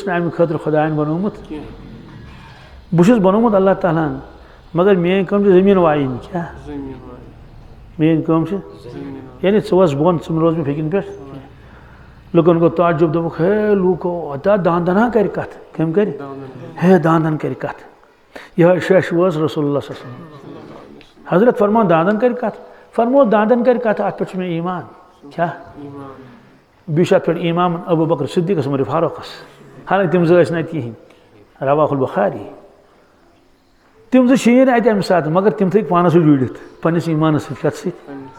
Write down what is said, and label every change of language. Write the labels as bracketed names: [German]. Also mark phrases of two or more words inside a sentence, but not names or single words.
[Kashmiri] نا امہ خاطر خدائن بنومت بہس بنومت اللہ تعالیٰ ہن مگر میٲنۍ کٲم چھِ زٔمیٖن وایِنۍ کیٛاہ میٲنۍ کٲم چھِ یعنی ژٕ وَس بۄن ژٕ مہٕ روز مےٚ فِکرِ پٮ۪ٹھ لُکن گوٚو تعجب دوٚپُکھ ہے لوٗکو ہتا داندن ہا کرِ کتھ کٔمۍ کرِ ہے داندن کرِ کتھ یِہوٚے شش وٲژ [Arabic] رسول اللہ صلی اللہ علیہ وسلم [Kashmiri] حضرت فرماو داندن کرِ کتھ فرموو داندن کرِ کتھ اتھ پٮ۪ٹھ چھُ مےٚ ایٖمان کیٛاہ بیٚیہِ چھُ اتھ پٮ۪ٹھ ایٖمان ابوٗ بکر صدیٖقس عمر فاروقس حالانکہِ تِم زٕ ٲسۍ نہٕ اتہِ کِہیٖنۍ [Arabic] رواہ البخاری [Kashmiri] تم زٕ چھِیی نہٕ اتہِ امہِ ساتہٕ مگر تم تھٲیِکھ پانس سۭتۍ جوٗڑِتھ پننِس ایٖمانس سۭتۍ کتھ سۭتۍ